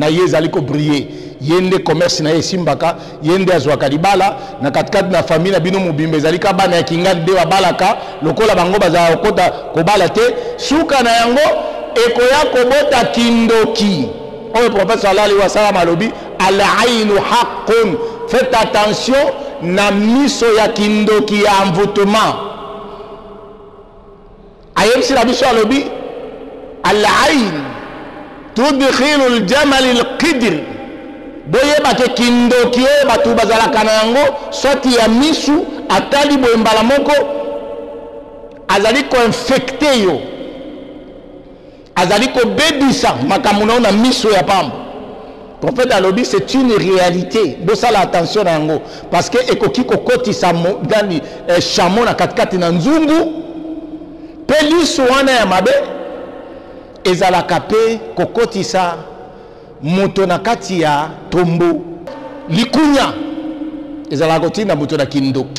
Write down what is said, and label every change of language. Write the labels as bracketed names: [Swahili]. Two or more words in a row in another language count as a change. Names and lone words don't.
[Lingala] yezali ko briller yende commerce na yesimbaka yende azwaka libala na katikati na famille na bino mobimbe ezali ka bana ya kingani de babalaka lokola bango bazala okota kobala te suka na yango ekoya kobota kindoki oyo prophète [Arabic] صلى الله عليه وسلم [Lingala] alobi [Arabic] العين حق [French] faites attention [Lingala] na miso ya kindoki ya envoûtement ayebisi na biso alobi [Arabic] العين تدخل الجمل القدر [Lingala] boyeba ke kindoki oyo bato bazalaka na yango soti ya misu atali boye mbala moko azali koinfecte yo azali kobebisa makambo na yo na miso ya pamba. Prophète alobi [French] c'est une réalité [Lingala] bosala attention na yango [French] parce que [Lingala] ekoki kokotisa gani chamo na katikati na nzungu pe liso wana ya mabe ezalaka pe kokotisa moto na kati ya tombo likunya ezalaka kotinda moto na kindoki.